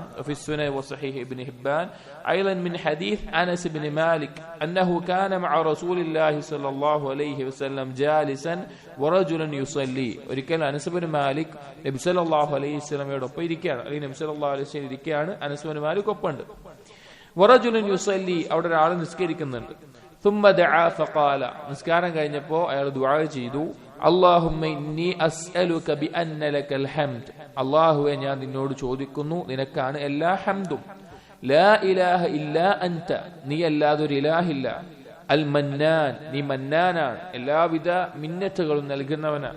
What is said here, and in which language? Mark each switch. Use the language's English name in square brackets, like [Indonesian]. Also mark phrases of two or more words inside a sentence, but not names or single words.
[Arabic] في السنن وصحيح ابن حبان أيضا من حديث أنس بن مالك أنه كان مع رسول الله صلى الله عليه وسلم جالسا ورجل يصلي, [Malayalam] ഒരിക്കൽ അനസ് ഇബ്നു മാലിക് നബി [Arabic] صلى الله عليه [Malayalam] വസല്ലമയോടൊപ്പം ഇരിക്കുകയാണ്, അല്ലെങ്കിൽ നബി [Arabic] صلى الله عليه وسلم [Malayalam] ഇരിക്കുകയാണ്, അനസ് ഇബ്നു മാലിക് ഒപ്പമുണ്ട്. [Arabic] ورجل يصلي, [Malayalam] അവിടെ ഒരാൾ നിസ്കരിക്കുന്നുണ്ട്. [Arabic] ثم دعا فقال, [Malayalam] നിസ്കാരം കഴിഞ്ഞപ്പോൾ അയാൾ ദുആ ചെയ്തു, [Arabic] اللهم إني أسألك بأن لك الحمد, [Malayalam] അല്ലാഹുവേ ഞാൻ നിന്നോട് ചോദിക്കുന്നു നിനക്കാണ് എല്ലാ ഹംദും, [Arabic] لا إله إلا أنت, [Malayalam] നീ അല്ലാതെ ഒരു ഇലാഹില്ല, [Arabic] المنان, [Malayalam] നീ മന്നാനാണ്, എല്ലാവിധ മിന്നത്തുകളും നൽകുന്നവനാണ്.